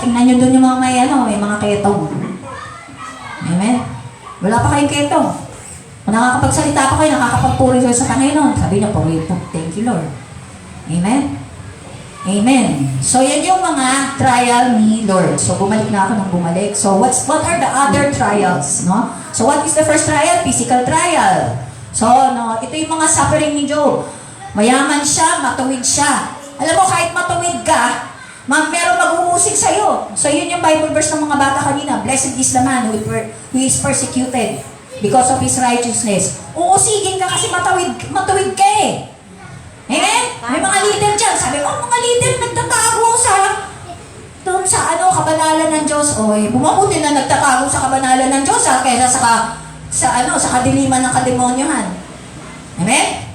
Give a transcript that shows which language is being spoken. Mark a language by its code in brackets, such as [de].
[tl] Tingnan nyo doon yung mga may mga ketong. Amen? Wala pa kayong ketong. Kung nakakapagsalita pa kayo, nakakapagpuri kayo sa Panginoon. Sabi niya, puri po, [en] thank you Lord. [tl] Amen? Amen. So, yan yung mga trial ni Lord. So, bumalik na ako ng bumalik. [en] So, what are the other trials? No? So, what is the first trial? Physical trial. [tl] So, ito yung mga suffering ni Job. Mayaman siya, matuwid siya. Alam mo, kahit matuwid ka, meron mag-uusig sa'yo. So, yun yung Bible verse ng mga bata kanina. [en] Blessed is the man who is persecuted because of his righteousness. [tl] Uusigin ka kasi matuwid ka eh. Amen? May mga leader dyan. Sabi ko, mga leader nagtatago doon sa kabanalan ng Diyos. Bumabuti na nagtatago sa kabanalan ng Diyos kaysa sa kadiliman ng kademonyohan. Amen?